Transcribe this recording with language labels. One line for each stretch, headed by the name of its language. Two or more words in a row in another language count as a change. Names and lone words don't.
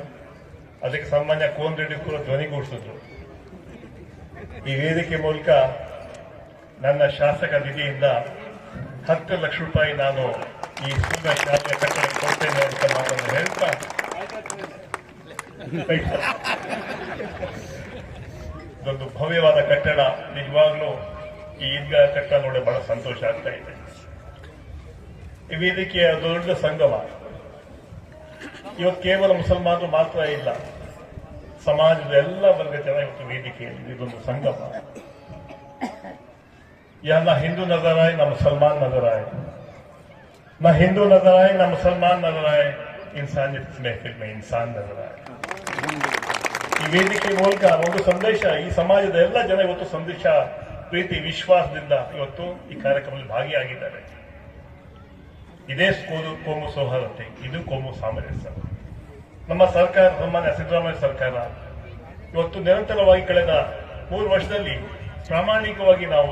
Kannada: ಅದಕ್ಕೆ ಸಾಮಾನ್ಯ ಕೋನ್ ರೆಡ್ಡಿ ಕೂಡ ಧ್ವನಿಗೂಡಿಸಿದ್ರು. ಈ ವೇದಿಕೆ ಮೂಲಕ ನನ್ನ ಶಾಸಕ ನಿಧಿಯಿಂದ 10 ಲಕ್ಷ ರೂಪಾಯಿ ನಾನು ಈ ಸ್ಕೂಲ್ನ ಶಾಲೆಯ ಕಟ್ಟಡಕ್ಕೆ ಕೊಡ್ತೇನೆ ಅಂತ ಮಾತನ್ನು ಹೇಳ್ತಾ, ಇದೊಂದು ಭವ್ಯವಾದ ಕಟ್ಟಡ. ನಿಜವಾಗ್ಲೂ ಈ ಈದ್ಗಾ ಕಟ್ಟಡ ನೋಡಿ ಬಹಳ ಸಂತೋಷ ಆಗ್ತಾ ಇದೆ. ಈ ವೇದಿಕೆಯ ದೊಡ್ಡ ಸಂಗಮ. ಇವತ್ತು ಕೇವಲ ಮುಸಲ್ಮಾನರು ಮಾತ್ರ ಇಲ್ಲ, ಸಮಾಜದ ಎಲ್ಲ ವರ್ಗ ಜನ ಇವತ್ತು ವೇದಿಕೆಯಲ್ಲಿ. ಇದೊಂದು ಸಂಗಮ.
Hindi: या ना हिंदू नजर आए ना मुसलमान नजर आए, ना हिंदू नजर आए ना मुसलमान नजर आए, इंसानियत इस महफिल में इंसान नजर आए.
Kannada: ಈ ವೇದಿಕೆ ಮೂಲಕ ಒಂದು ಸಂದೇಶ, ಈ ಸಮಾಜದ ಎಲ್ಲ ಜನ ಇವತ್ತು ಸಂದೇಶ, ಪ್ರೀತಿ, ವಿಶ್ವಾಸದಿಂದ ಇವತ್ತು ಈ ಕಾರ್ಯಕ್ರಮದಲ್ಲಿ ಭಾಗಿಯಾಗಿದ್ದಾರೆ. ಇದೇ ಕೋಮು ಸೌಹಾರ್ದತೆ, ಇದು ಕೋಮು ಸಾಮರಸ್ಯ. ನಮ್ಮ ಸರ್ಕಾರ, ಸನ್ಮಾನ್ಯ ಸಿದ್ದರಾಮಯ್ಯ ಸರ್ಕಾರ ಇವತ್ತು ನಿರಂತರವಾಗಿ ಕಳೆದ 3 ವರ್ಷದಲ್ಲಿ ಪ್ರಾಮಾಣಿಕವಾಗಿ ನಾವು